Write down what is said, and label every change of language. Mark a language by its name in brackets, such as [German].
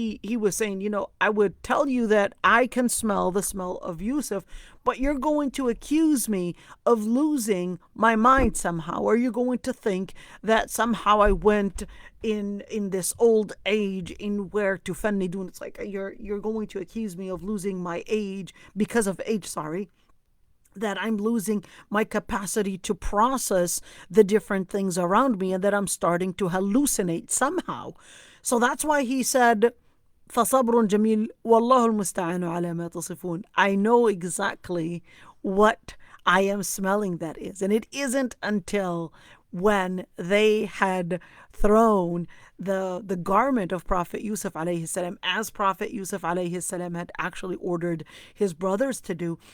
[English] He was saying, I would tell you that I can smell the smell of Yusuf, but you're going to accuse me of losing my mind somehow, or you're going to think that somehow I went in this old age in where تفندون. It's like you're going to accuse me of losing my age because of age, that I'm losing my capacity to process the different things around me and that I'm starting to hallucinate somehow. So that's why he said, [Arabic] فَصَبْرٌ جَمِيلٌ وَاللَّهُ الْمُسْتَعَانُ عَلَى مَا تَصِفُونَ. [English] I know exactly what I am smelling that is. And it isn't until when they had thrown the garment of Prophet Yusuf alayhi salam, as Prophet Yusuf alayhi salam had actually ordered his brothers to do.